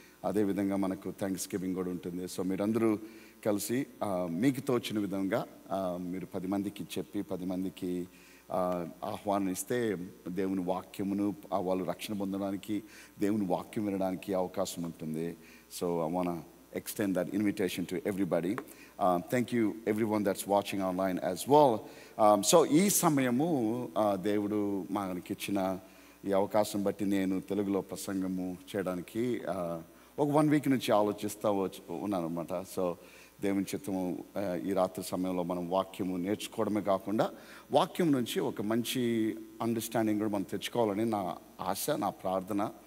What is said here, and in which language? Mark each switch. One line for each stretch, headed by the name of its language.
Telugu: అదేవిధంగా మనకు thanks giving కూడా ఉంటుంది. సో మీరందరూ కలిసి మీకు తోచిన విధంగా మీరు 10 మందికి చెప్పి 10 మందికి ఆహ్వానిస్తే దేవుని వాక్యమును వాళ్ళు రక్షణ పొందడానికి, దేవుని వాక్యం వినడానికి అవకాశం ఉంటుంది.
English: So I want extend that invitation to everybody. Thank you everyone that's watching online as well.
Telugu: So ఈ సమయము దేవుడు మనకి ఇచ్చిన ఈ అవకాశం బట్టి నేను తెలుగులో ప్రసంగము చేయడానికి ఒక 1 week నుంచి ఆలోచిస్తూ ఉన్నాను అనమాట. సో దేవుని చిత్తము ఈ రాత్రి సమయంలో మనం వాక్యము నేర్చుకోవడమే కాకుండా వాక్యం నుంచి ఒక మంచి అండర్స్టాండింగ్ కూడా మనం తెచ్చుకోవాలని నా ఆశ, నా ప్రార్థన.